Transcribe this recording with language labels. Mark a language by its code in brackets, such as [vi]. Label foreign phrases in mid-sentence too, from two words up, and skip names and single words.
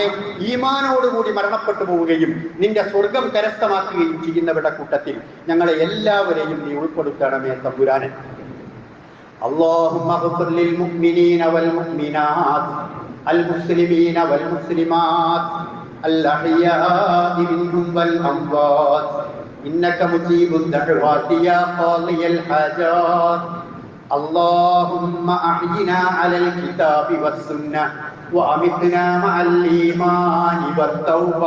[ml] ഈമാനോടുകൂടി മരണപ്പെട്ടു പോവുകയും നിന്റെ സ്വർഗം കരസ്ഥമാക്കുകയും ചെയ്യുന്നവരുടെ കൂട്ടത്തിൽ ഞങ്ങളെ എല്ലാവരെയും നീ ഉൾപ്പെടുത്തണമേ തമ്പുരാനെ. [ar] اللهم اغفر للمؤمنين والمؤمنات المسلمين والمسلمات الأحياء منهم والأموات إنك مجيب الدعوات يا قاضي الحاجات. اللهم أحينا على الكتاب والسنة وأمتنا مع الإيمان والتوبة.